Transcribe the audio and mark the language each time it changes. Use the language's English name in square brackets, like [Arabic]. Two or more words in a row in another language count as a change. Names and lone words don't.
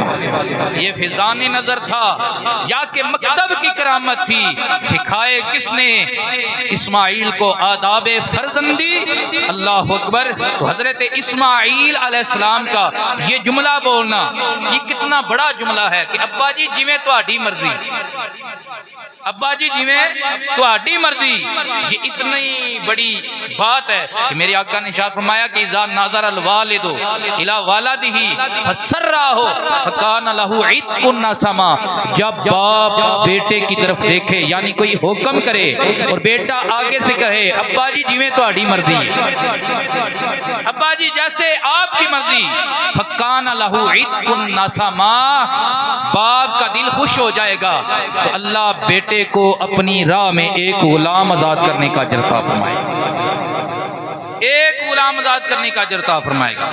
[Urdu] یہ فضان نظر تھا یا کہ مکتب کی کرامت تھی؟ سکھائے کس نے اسماعیل کو آداب فرزندی؟ [Arabic] اللہ اکبر۔ [Urdu] تو حضرت اسماعیل علیہ السلام کا یہ جملہ بولنا یہ کتنا بڑا جملہ ہے کہ ابا جی [Punjabi] جویں تہاڈی مرضی، [Urdu] ابا جی [Punjabi] جویں تہاڈی مرضی، [Urdu] یہ اتنی بڑی بات ہے کہ میرے آقا نے ارشاد فرمایا کہ [Arabic] اذا نظر الوالد الی ولدہ فسرہ فکان لہ عتق النسمہ، [Urdu] جب باپ بیٹے کی طرف دیکھے یعنی کوئی حکم کرے اور بیٹا آگے سے کہے ابا جی [Punjabi] جویں تہاڈی مرضی، [Urdu] ابا جی جیسے آپ کی مرضی، [Arabic] فکان لہ عتق النسمہ، [Urdu] باپ کا دل خوش ہو جائے گا، تو اللہ بیٹے کو اپنی راہ میں ایک غلام آزاد کرنے کا اجر عطا فرمائے گا، ایک غلام آزاد کرنے کا اجر عطا فرمائے گا۔